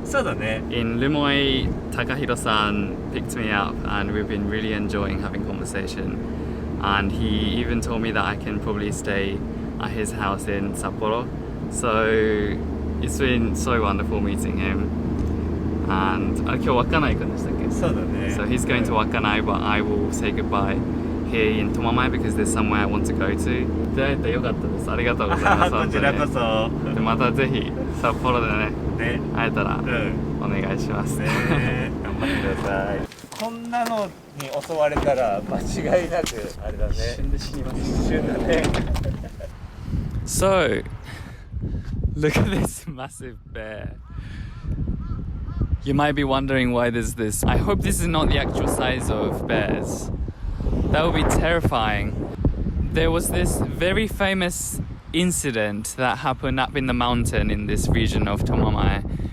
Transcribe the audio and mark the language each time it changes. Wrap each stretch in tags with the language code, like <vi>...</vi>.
<ja>そうだね。</ja> <en>In Lumoi, Takahiro-san picked me up and we've been really enjoying having conversation, and he even told me that I can probably stay at his house in Sapporo. So it's been so wonderful meeting him.</en> <ja>And 今日稚内行くんでしたっけ？そうだね。</ja> <en>So he's going to Wakkanai, but I will say goodbye here in Tomamae because there's somewhere I want to go to.</en> <ja>出会えてよかったです。ありがとうございます。こちらこそ。でまたぜひ札幌でね、会えたらお願いします。頑張ってください。こんなのに襲われたら間違いなくあれだね。一瞬で死にます。一瞬だね。</ja> <en>So, look at this massive bear. You might be wondering why there's this. I hope this is not the actual size of bears. That would be terrifying. There was this very famous incident that happened up in the mountain in this region of Tomamae.</en>